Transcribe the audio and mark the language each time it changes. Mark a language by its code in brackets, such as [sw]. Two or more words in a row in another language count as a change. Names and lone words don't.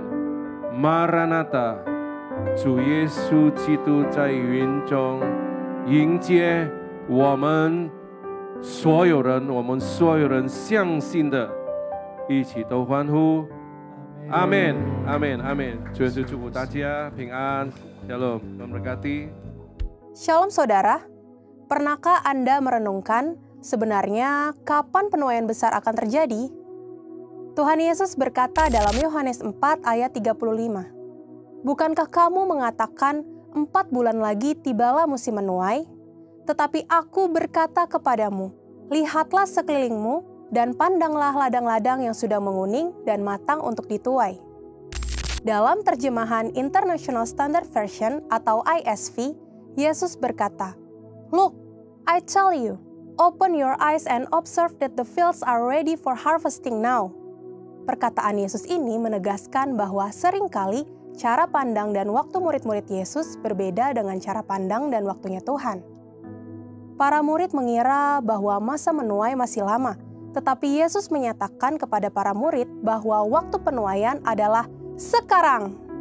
[zh] 马拉纳达，主耶稣基督在云中迎接我们所有人，我们所有人相信的，一起都欢呼。阿们，阿们，阿们。主耶稣祝福大家平安 ，Shalom， [id] Tuhan berkati。 Shalom saudara, pernahkah Anda merenungkan sebenarnya kapan penuaian besar akan terjadi? Tuhan Yesus berkata dalam Yohanes 4 ayat 35, "Bukankah kamu mengatakan 4 bulan lagi tibalah musim menuai? Tetapi aku berkata kepadamu, lihatlah sekelilingmu dan pandanglah ladang-ladang yang sudah menguning dan matang untuk dituai. Dalam terjemahan International Standard Version atau ISV, Yesus berkata, [en] "Look, I tell you, open your eyes and observe that the fields are ready for harvesting now." [id] Perkataan Yesus ini menegaskan bahwa seringkali cara pandang dan waktu murid-murid Yesus berbeda dengan cara pandang dan waktunya Tuhan. Para murid mengira bahwa masa menuai masih lama, tetapi Yesus menyatakan kepada para murid bahwa waktu penuaian adalah sekarang.